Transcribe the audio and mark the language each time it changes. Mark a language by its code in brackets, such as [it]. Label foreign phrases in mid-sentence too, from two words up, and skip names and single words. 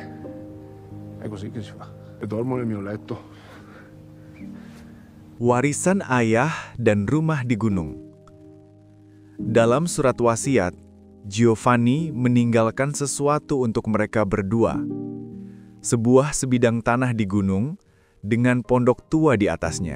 [it] È così che si fa. E dormo nel mio letto. [id] Warisan ayah dan rumah di gunung. Dalam surat wasiat, Giovanni meninggalkan sesuatu untuk mereka berdua. Sebuah sebidang tanah di gunung dengan pondok tua di atasnya.